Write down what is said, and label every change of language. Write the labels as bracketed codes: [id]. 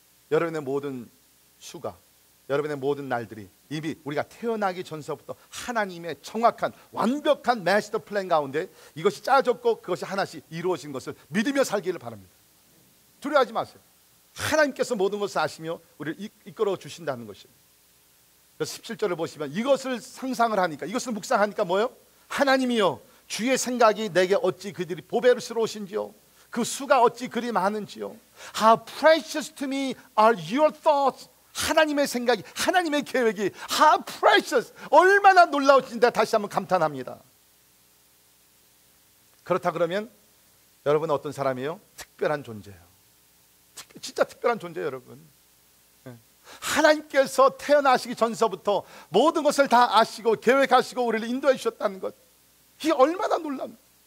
[ko] 여러분의 모든 수가, 여러분의 모든 날들이 이미 우리가 태어나기 전서부터 하나님의 정확한 완벽한 마스터 플랜 가운데 이것이 짜졌고 그것이 하나씩 이루어진 것을 믿으며 살기를 바랍니다. 두려워하지 마세요. 하나님께서 모든 것을 아시며 우리를 이끌어 주신다는 것이에요. 그래서 17절을 보시면 이것을 상상을 하니까, 이것을 묵상하니까 뭐예요? 하나님이여 주의 생각이 내게 어찌 그들이 보배스러우신지요, 그 수가 어찌 그리 많은지요. [en] How precious to me are your thoughts. [ko] 하나님의 생각이, 하나님의 계획이 [en] How precious, [ko] 얼마나 놀라우신지 다시 한번 감탄합니다. 그렇다 그러면 여러분은 어떤 사람이에요? 특별한 존재예요. 진짜 특별한 존재예요, 여러분. 하나님께서 태어나시기 전서부터 모든 것을 다 아시고 계획하시고 우리를 인도해 주셨다는 것, 이게 얼마나 놀랍니까?